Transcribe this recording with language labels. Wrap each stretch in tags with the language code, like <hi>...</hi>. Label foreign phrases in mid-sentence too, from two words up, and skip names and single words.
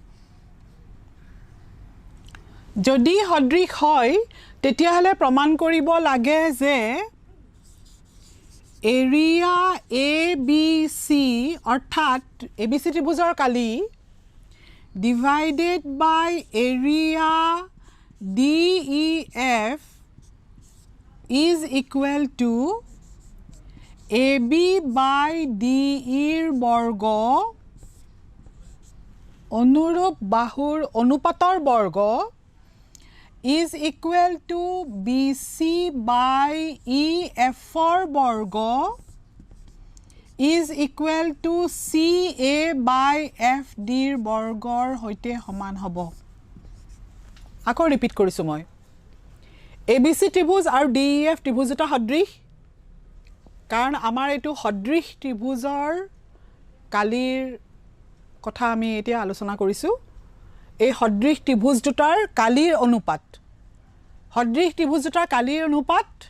<as>যদি সদৃশ হয় তেতিয়াহলে প্ৰমাণ কৰিব লাগে যে এৰিয়া ABC অৰ্থাৎ ABC ত্ৰিভুজৰ কালি</as> <en>divided by area DEF is equal to AB by DE</en> <as>ৰ বৰ্গ অনুৰূপ বাহুৰ অনুপাতৰ বৰ্গ</as> <en>is equal to BC by EF</en> <as>ৰ বৰ্গ</as> <en>is equal to CA by FD</en> <as>ৰ বৰ্গৰ হৈতে সমান হ'ব আকৌ ৰিপিট কৰিছো মই ABC ত্ৰিভুজ আৰু DEF ত্ৰিভুজ দুটা সদৃশ কাৰণ আমাৰ এটো সদৃশ ত্ৰিভুজৰ কালিৰ কথা আমি এতিয়া আলোচনা কৰিছো এই সদৃশ ত্ৰিভুজ দুটাৰ কালিৰ অনুপাত সদৃশ ত্ৰিভুজ দুটাৰ কালিৰ অনুপাত</as>